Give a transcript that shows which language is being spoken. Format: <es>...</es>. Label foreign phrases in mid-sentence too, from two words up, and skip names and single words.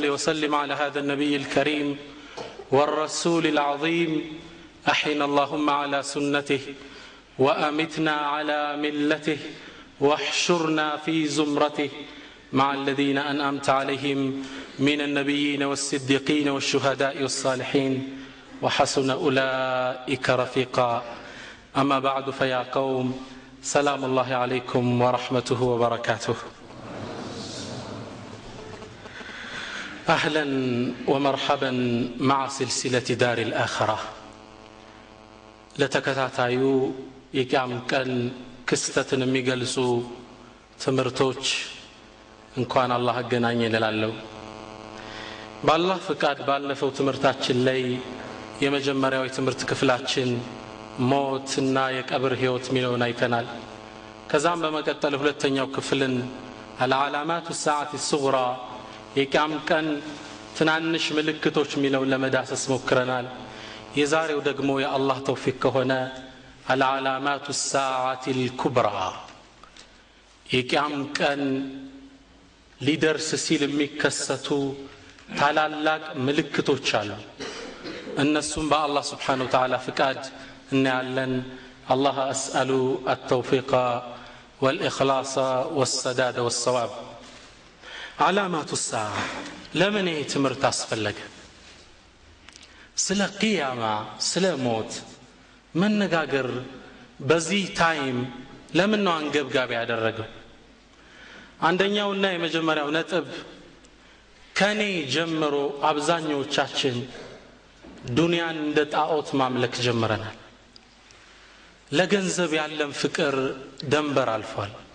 <ar>وسلم على هذا النبي الكريم والرسول العظيم أحينا اللهم على سنته وأمتنا على ملته واحشرنا في زمرته مع الذين أنعمت عليهم من النبيين والصديقين والشهداء والصالحين وحسن أولئك رفيقا أما بعد فيا قوم سلام الله عليكم ورحمته وبركاته أهلا ومرحبا مع سلسلة دار الآخرة</ar> <am>ለተከታታዩ የቂያም ቀን ክስተትን የሚገልጹ ትምህርቶች እንኳን አላህ አገናኘን እላለሁ። በአላህ ፍቃድ ባለፈው ትምህርታችን ላይ የመጀመሪያው የትምህርት ክፍላችን ሞትና የቀብር ህይወት ሚለውን አይተናል። ከዛም በመቀጠል ሁለተኛው ክፍልን</am> <ar>العلامات الساعة الصغرى</ar> <am>የቂያም ቀን ትናንሽ ምልክቶች ሚለውን ለመዳሰስ ሞክረናል። የዛሬው ደግሞ የአላህ ተውፊቅ ከሆነ</am> <ar>العلامات الساعة الكبرى</ar> <am>የቂያም ቀን ሊደርስ ሲል የሚከሰቱ ታላላቅ ምልክቶች አሉ። እነሱም በአላህ</am> <ar>سبحانه وتعالى</ar> <am>ፍቃድ እናያለን። አላህ አስአሉ</am> <ar>التوفيق والإخلاص والسداد والصواب علامات الساعة</ar> <am>ለምን ይሄ ትምህርት አስፈለገ? ስለ ቂያማ ስለ ሞት መነጋገር በዚህ ታይም ለምን ነው አንገብጋቢ ያደረገው? አንደኛውና የመጀመሪያው ነጥብ ከኔ ጀምሮ አብዛኞቻችን ዱንያን እንደ ጣዖት ማምለክ ጀምረናል። ለገንዘብ ያለን ፍቅር ደንበር አልፏል።</am>